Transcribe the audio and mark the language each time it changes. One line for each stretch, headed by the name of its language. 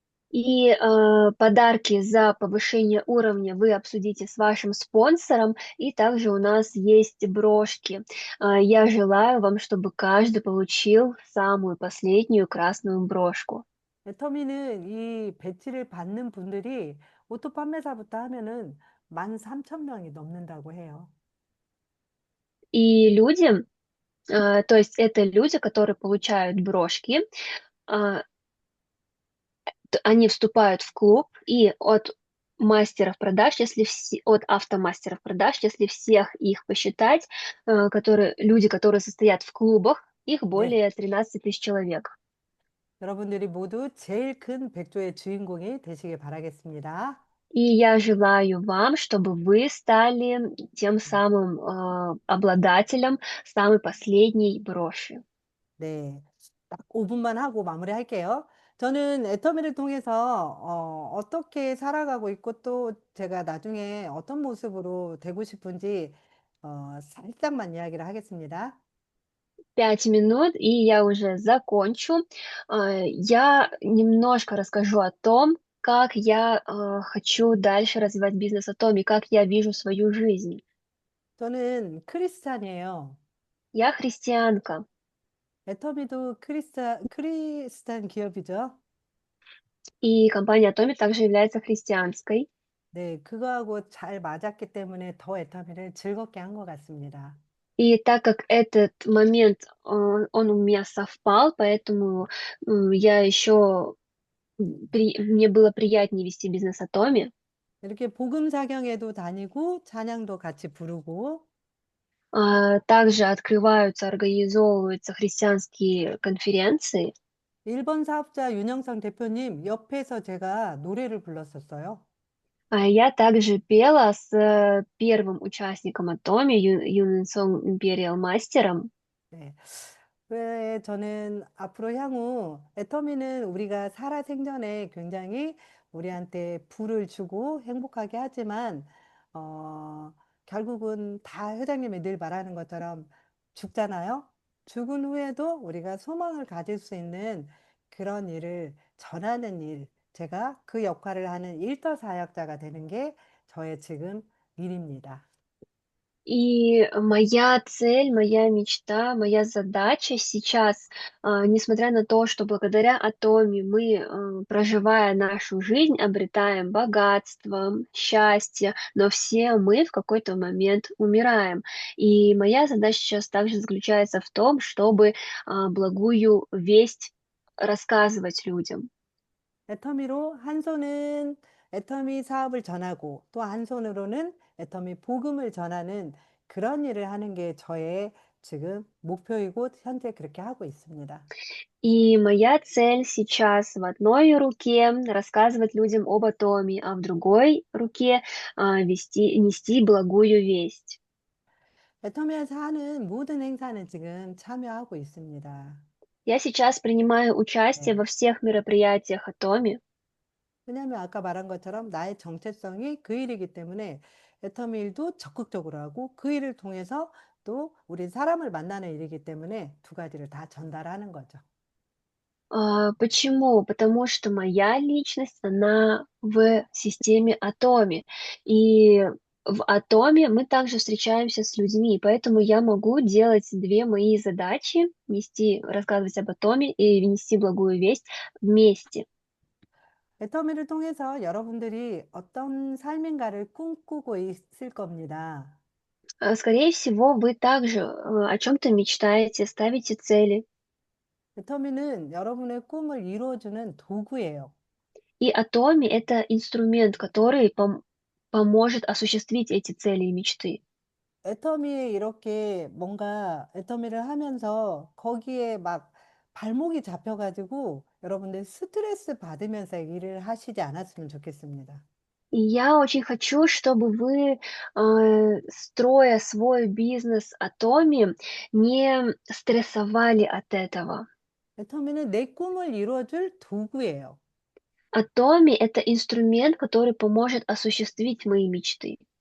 Russian: И подарки за повышение уровня вы обсудите с вашим спонсором. И также у нас есть брошки. Я желаю вам, чтобы каждый получил самую последнюю красную брошку.
Korean: 애터미는 이 배지를 받는 분들이 오토 판매사부터 하면은 13,000명이 넘는다고 해요.
Russian: И люди, то есть это люди, которые получают брошки, а, они вступают в клуб, и от мастеров продаж, если от автомастеров продаж, если всех их посчитать, люди, которые состоят в клубах, их
Korean: 네.
Russian: более 13 тысяч человек.
Korean: 여러분들이 모두 제일 큰 백조의 주인공이 되시길 바라겠습니다.
Russian: И я желаю вам, чтобы вы стали тем самым обладателем самой последней броши.
Korean: 네. 딱 5분만 하고 마무리할게요. 저는 애터미를 통해서 어떻게 살아가고 있고 또 제가 나중에 어떤 모습으로 되고 싶은지 살짝만 이야기를 하겠습니다.
Russian: 5 минут, и я уже закончу. Я немножко расскажу о том, как я хочу дальше развивать бизнес, о том, и как я вижу свою жизнь.
Korean: 저는 크리스찬이에요.
Russian: Я христианка,
Korean: 애터미도 크리스찬 기업이죠.
Russian: и компания Atomic также является христианской.
Korean: 네, 그거하고 잘 맞았기 때문에 더 애터미를 즐겁게 한 것 같습니다.
Russian: И так как этот момент, он у меня совпал, поэтому я еще, мне было приятнее вести бизнес Atomi.
Korean: 이렇게 복음 사경에도 다니고 찬양도 같이 부르고
Russian: Также открываются, организовываются христианские конференции.
Korean: 일본 사업자 윤영상 대표님 옆에서 제가 노래를 불렀었어요.
Russian: Я также пела с первым участником Atomi, Юнсong Imperial мастером.
Korean: 네. 왜 저는 앞으로 향후 애터미는 우리가 살아생전에 굉장히 우리한테 부를 주고 행복하게 하지만 어, 결국은 다 회장님이 늘 말하는 것처럼 죽잖아요. 죽은 후에도 우리가 소망을 가질 수 있는 그런 일을 전하는 일, 제가 그 역할을 하는 일터사역자가 되는 게 저의 지금 일입니다.
Russian: И моя цель, моя мечта, моя задача сейчас, несмотря на то, что благодаря Атоме мы, проживая нашу жизнь, обретаем богатство, счастье, но все мы в какой-то момент умираем. И моя задача сейчас также заключается в том, чтобы благую весть рассказывать людям.
Korean: 애터미로 한 손은 애터미 사업을 전하고 또 한 손으로는 애터미 복음을 전하는 그런 일을 하는 게 저의 지금 목표이고 현재 그렇게 하고 있습니다.
Russian: И моя цель сейчас в одной руке рассказывать людям об атоме, а в другой руке нести благую весть.
Korean: 애터미에서 하는 모든 행사는 지금 참여하고 있습니다.
Russian: Я сейчас принимаю участие
Korean: 네.
Russian: во всех мероприятиях атоме,
Korean: 왜냐하면 아까 말한 것처럼 나의 정체성이 그 일이기 때문에 애터미 일도 적극적으로 하고 그 일을 통해서 또 우리 사람을 만나는 일이기 때문에 두 가지를 다 전달하는 거죠.
Russian: Почему? Потому что моя личность, она в системе атоме. И в атоме мы также встречаемся с людьми, поэтому я могу делать две мои задачи, нести, рассказывать об атоме и нести благую весть вместе.
Korean: 애터미를 통해서 여러분들이 어떤 삶인가를 꿈꾸고 있을 겁니다.
Russian: Скорее всего, вы также о чем-то мечтаете, ставите цели.
Korean: 애터미는 여러분의 꿈을 이루어주는 도구예요.
Russian: И атоме– это инструмент, который поможет осуществить эти цели и мечты.
Korean: 애터미에 이렇게 뭔가 애터미를 하면서 거기에 막 발목이 잡혀가지고 여러분들 스트레스 받으면서 일을 하시지 않았으면 좋겠습니다.
Russian: И я очень хочу, чтобы вы, строя свой бизнес атоме, не стрессовали от этого.
Korean: 애터미는 내 꿈을 이루어줄 도구예요.
Russian: Атоме– это инструмент, который поможет осуществить мои мечты.